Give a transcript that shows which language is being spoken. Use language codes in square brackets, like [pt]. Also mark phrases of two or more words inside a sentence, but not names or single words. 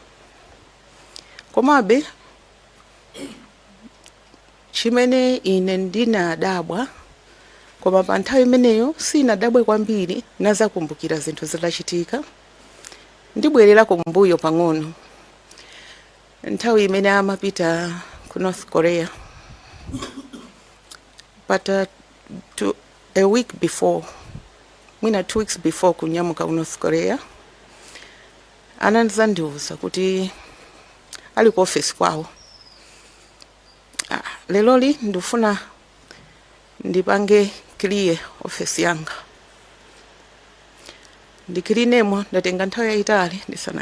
[ny] komabe chimene ine ndinadabwa koma pa nthawi imeneyo sinadabwe kwambiri nazakumbukira zinthu zidachitika ndibwerera kumbuyo pang'ono nthawi imene amapita ku North Korea [en] but a week before [ny] mwina [en] 2 weeks before [ny] kunyamuka ku North Korea anandiuza kuti ali ku office kwawo. Leloli ndifuna ndipange [en] clear office [ny] yanga ndikilinemo ndatenga nthawi yaitali ndisana